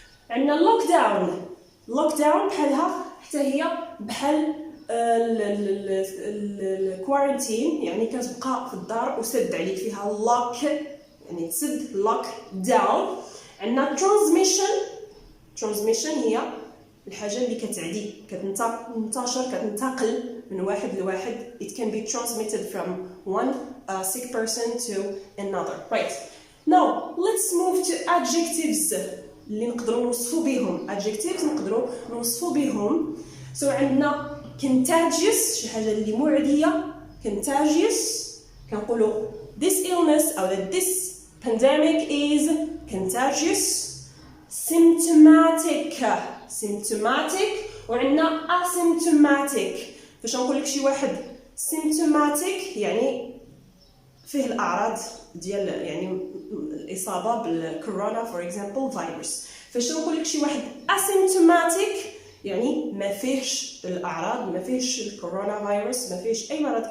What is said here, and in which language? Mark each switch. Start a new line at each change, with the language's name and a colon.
Arabic: عندنا لوك داون بحالها حتى هي بحال الكوارنتين، يعني كتبقى في الدار وسد عليك فيها لوك، يعني تسد لوك داون. عندنا ترانسميشن هي الحاجه اللي كتعدي كتنتقل من واحد لواحد.
English: it can be transmitted from one sick person to another. right, now let's move to adjectives
Arabic: اللي نقدروا نوصفوا بهم. adjectives نقدروا نوصفوا بهم. so عندنا contagious، شي حاجه اللي معديه.
English: contagious كنقولوا this illness او this pandemic is contagious. symptomatic وعندنا asymptomatic.
Arabic: فاش نقول لك شي واحد symptomatic يعني فيه الاعراض ديال يعني الاصابه بالكورونا فور اكزامبل فيروس. فاش نقول لك شي واحد asymptomatic يعني ما فيهش الاعراض، ما فيهش الكورونا فيروس، ما فيهش اي مرض.